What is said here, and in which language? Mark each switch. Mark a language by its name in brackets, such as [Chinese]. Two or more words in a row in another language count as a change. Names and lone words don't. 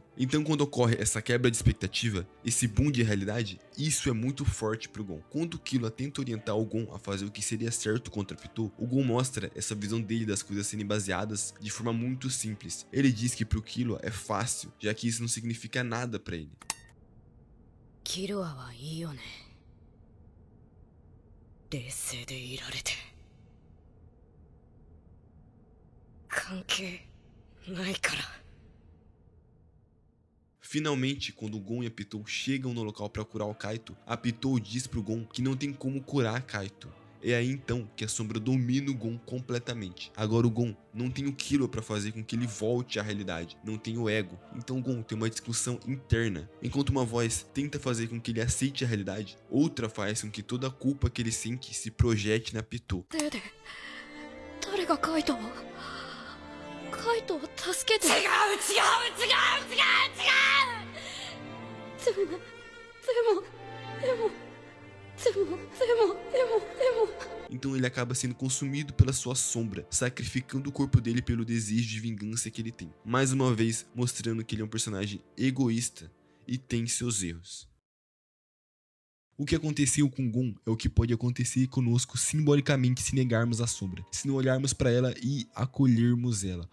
[Portuguese] Então quando ocorre essa quebra de expectativa, esse boom de realidade, isso é muito forte pro Gon. Quando o Killua tenta orientar o Gon a fazer o que seria certo contra Pitou, o Gon mostra essa visão dele das coisas serem baseadas de forma muito simples. Ele diz que pro Killua é fácil, já que isso não significa nada pra ele. [Japanese] キルアはいいよね。冷静でいられて。関係ないから。 [Portuguese] Finalmente, quando o Gon e a Pitou chegam no local para curar o Kaito, a Pitou diz pro Gon que não tem como curar Kaito. É aí então que a sombra domina o Gon completamente. Agora o Gon não tem o Killua para fazer com que ele volte à realidade, não tem o ego. Então o Gon tem uma discussão interna. Enquanto uma voz tenta fazer com que ele aceite a realidade, outra faz com que toda a culpa que ele sente se projete na Pitou. [Japanese] 誰がカイトを助けて。違う違う違う違う違う。でも。 [Portuguese] Então ele acaba sendo consumido pela sua sombra, sacrificando o corpo dele pelo desejo de vingança que ele tem. Mais uma vez, mostrando que ele é um personagem egoísta e tem seus erros. O que aconteceu com Gon é o que pode acontecer conosco simbolicamente se negarmos a sombra, se não olharmos para ela e acolhermos ela.